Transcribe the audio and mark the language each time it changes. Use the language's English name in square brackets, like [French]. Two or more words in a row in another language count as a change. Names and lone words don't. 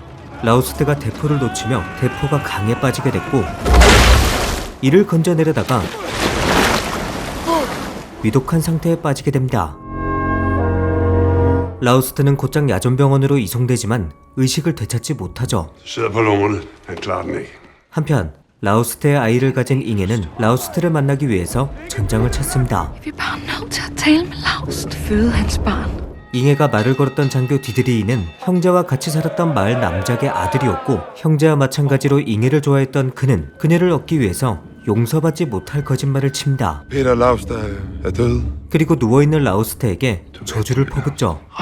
[Korean] 라우스트가 대포를 놓치며 대포가 강에 빠지게 됐고 이를 건져내려다가 위독한 상태에 빠지게 됩니다. 라우스트는 곧장 야전병원으로 이송되지만 의식을 되찾지 못하죠. 한편 라우스트의 아이를 가진 잉해는 라우스트를 만나기 위해서 전장을 찾습니다. [Danish] Vi er bare nødt til at tale med Laust. Føde hans barn. [Korean] 잉해가 말을 걸었던 장교 디드리이는 형제와 같이 살았던 마을 남작의 아들이었고 형제와 마찬가지로 잉해를 좋아했던 그는 그녀를 얻기 위해서 용서받지 못할 거짓말을 칩니다. 그리고 누워있는 라우스트에게 저주를 퍼붓죠.